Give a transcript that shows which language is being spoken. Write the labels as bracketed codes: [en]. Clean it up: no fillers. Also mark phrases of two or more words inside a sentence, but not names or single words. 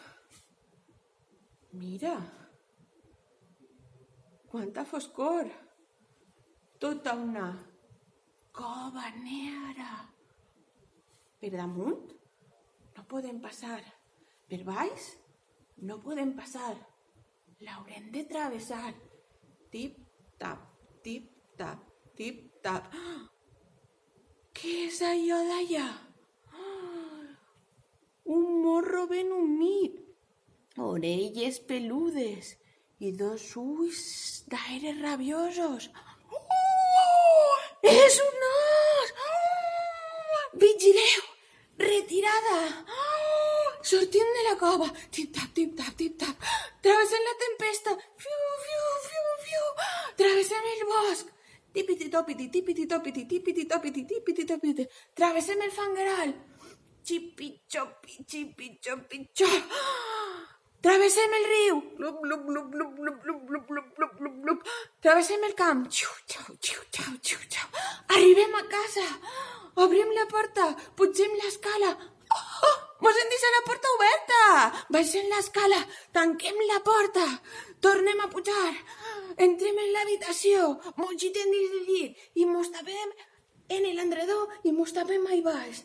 [ca] Mira. Quanta foscor! Tota una cova negra. Per damunt no podem passar. Per baix no podem passar. L'haurem de travessar. Tip-tap, tip-tap, tip-tap. Què és allò d'allà? Un morro ben humit. Orelles peludes. I dos ulls d'aire rabiosos. És un os! Vigileu! Retirada! Sortim de la cova. Tip-tap, tip-tap, tip-tap. Travessem la tempesta. Fiu, fiu, fiu, fiu. Travessem el bosc. Tipiti-topiti, tipiti-topiti, tipiti-topiti, tipiti-topiti. Travessem el fangueral. Xipi-xopi, xipi-xopi, xop. Travessem el riu. Blup, blup, blup, blup, blup, blup, blup, blup, blup, blup, blup. Travessem el camp. Xiu, xiu, xiu, xiu, xiu, xiu. Arribem a casa. Obrim la porta. Pugem l'escala. baixem l'escala, tanquem la porta, tornem a pujar, entrem en l'habitació, mos gitem dins del llit i mos tapem en l'endredor i mos tapem ahí baix.